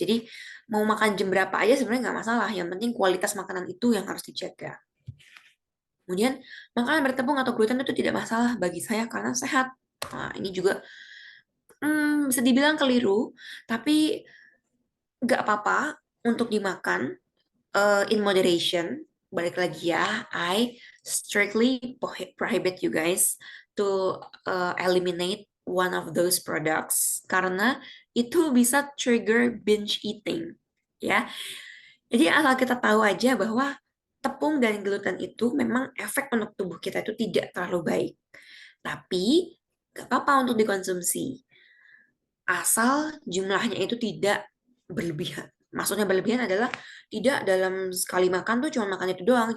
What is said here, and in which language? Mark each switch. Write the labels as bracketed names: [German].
[Indonesian] Jadi mau makan jam berapa aja sebenarnya nggak masalah. Yang penting kualitas makanan itu yang harus dijaga. Kemudian makanan bertepung atau gluten itu tidak masalah bagi saya karena sehat. Nah, ini juga bisa dibilang keliru, tapi nggak apa-apa untuk dimakan [English] in moderation. [Indonesian] Balik lagi ya, [English] I strictly prohibit you guys to eliminate one of those products [Indonesian] karena itu bisa [English] trigger binge eating. [Indonesian] Ya, jadi asal kita tahu aja bahwa tepung dan gluten itu memang efek untuk tubuh kita itu tidak terlalu baik. Tapi nggak apa-apa untuk dikonsumsi asal jumlahnya itu tidak berlebihan. Maksudnya berlebihan adalah tidak dalam sekali makan tuh cuma makan itu doang.